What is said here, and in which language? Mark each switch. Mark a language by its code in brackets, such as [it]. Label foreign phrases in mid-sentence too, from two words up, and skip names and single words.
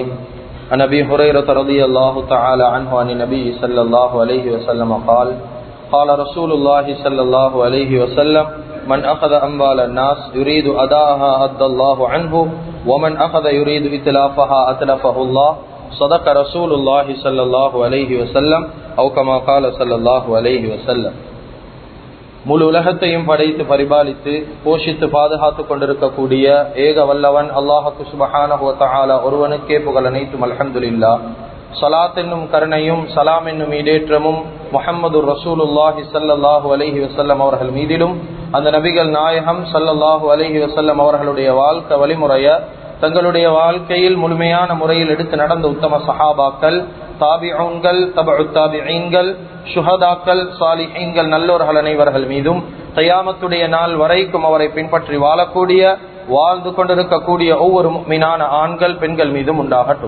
[ar] عن أبي هريرة رضي الله تعالى عنه عن النبي صلى الله عليه وسلم قال قال رسول الله صلى الله عليه وسلم من أخذ أموال الناس يريد أداءها أدى الله عنه ومن أخذ يريد إتلافها أتلفه الله صدق رسول الله صلى الله عليه وسلم أو كما قال صلى الله عليه وسلم. [ta] முழு உலகத்தையும் படைத்து பரிபாலித்து போஷித்து பாதுகாத்து கொண்டிருக்கக்கூடிய ஏக வல்லவன் [ar] الله سبحانه وتعالى [ta] ஒருவனுக்கே புகழ் அனைத்தும். அல்ஹம்துலில்லாஹ். ஸலாத் என்னும் கருணையும் சலாம் என்னும் ஈடேற்றமும் [ar] محمد رسول الله صلى الله عليه وسلم [ta] அவர்கள் மீதிலும் அந்த நபிகள் நாயகம் [ar] صلى الله عليه وسلم [ta] அவர்களுடைய வாழ்க்கை வழிமுறைய தங்களுடைய வாழ்க்கையில் முழுமையான முறையில் எடுத்து நடந்த உத்தம சஹாபாக்கள், தாபிஊன்கள், தபஉ தாபிஈன்கள், ஷுஹதாக்கள், சாலிஹீன்கள், நல்லோர்கள் அனைவர்கள் மீதும் கியாமத்துடைய நாள் வரைக்கும் அவரை பின்பற்றி வாழக்கூடிய வாழ்ந்து கொண்டிருக்கக்கூடிய ஒவ்வொரு முஃமினான ஆண்கள் பெண்கள் மீதும் உண்டாகட்டும்.